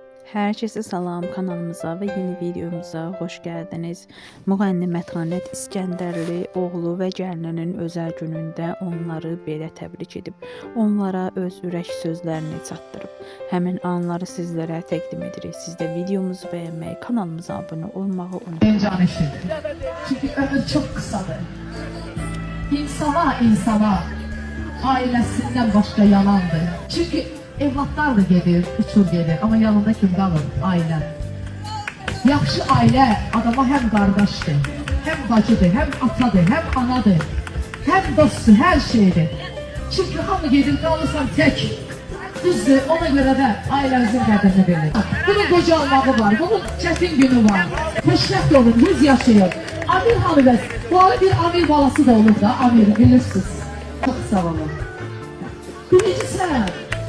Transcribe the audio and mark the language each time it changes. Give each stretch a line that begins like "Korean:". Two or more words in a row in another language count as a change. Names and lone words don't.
Turkish: Herkese salam, kanalımıza ve yeni videomuza hoş geldiniz.
Azerbaijani: Müğənni Mətanət İskəndərli oğlu və gəlininin özəl günündə onları belə təbrik edib. Onlara öz ürək sözlərini çatdırıb. Həmin anları sizlərə təqdim edirik. Siz də videomuzu bəyənməyi, kanalımıza abunə olmağı unutmayın.
Turkish: Çünkü ömür çok kısadır. İnsana ailesinden başka yalandır. Çünkü evlatlar da gelir, uçur gelir ama yanında kim kalır? Aile. Yaxşı aile adama hem kardeştir, hem bacıdır, hem atadır, hem anadır, hem dosttur, her şeydir. Çünkü hamı gelir kalırsan tek.
Azerbaijani: Düzdür, ona göre de ailenizin qədrini bilir. Bunun qocalmağı var, bunun çətin günü var. Xoşbəxt olun, 100 yaşayın. Amir hanımız, bu arada bir amir balası da olur da, amir bilirsiniz.
Turkish: Çok sağ olun. Birinci sen.